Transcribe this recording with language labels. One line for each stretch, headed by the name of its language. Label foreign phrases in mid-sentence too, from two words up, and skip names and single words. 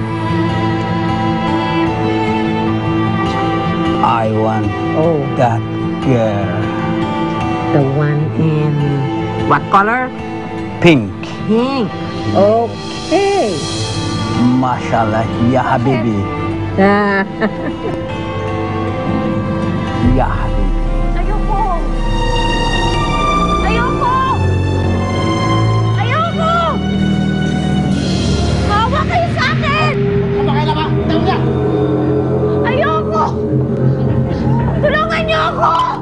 English: I want Oh, that girl. the one in what color? Pink. Pink. Okay.
Arabic: ما شاء الله، يا حبيبي. Ah, يا حبيبي.
Filipino: Ayoko! Ayoko! Ayoko! Hawa kayo sa akin! Ayoko! Tulungan niyo ako!